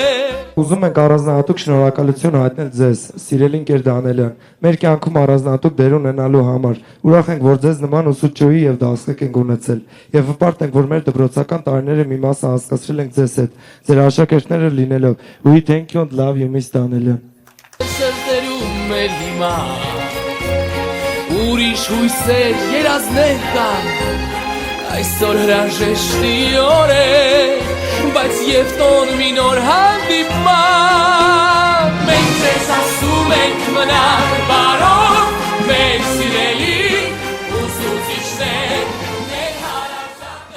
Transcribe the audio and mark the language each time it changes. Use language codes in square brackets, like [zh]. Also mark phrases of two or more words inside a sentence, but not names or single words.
[hy] Ուզում ենք առանձնահատուկ շնորհակալություն հայտնել ձեզ, սիրելի ընկեր Դանելյան, մեր կյանքում առանձնահատուկ դեր ունենալու համար։ Ուրախ ենք, որ ձեզ նման ուսուցչուհի եւ դասղիկ ենք ունեցել, եւ հպարտ ենք, որ մեր դպրոցական տարիները մի մասը հասկացրել ենք ձեզ հետ, ձեր աշակերտները լինելով։ [en] We thank you and love you, Miss [hy] Դանելյան։ Սրտերում է հիմա ուրիշ հույսեր երազներ կան, այսօր հրաժեշտի օր է, բայց եւ տոն մի նոր հանդիպման, մենք ձեզ ասում ենք մնաք բարով, մեր սիրելի ուսուցիչներ, մեր հարազատ։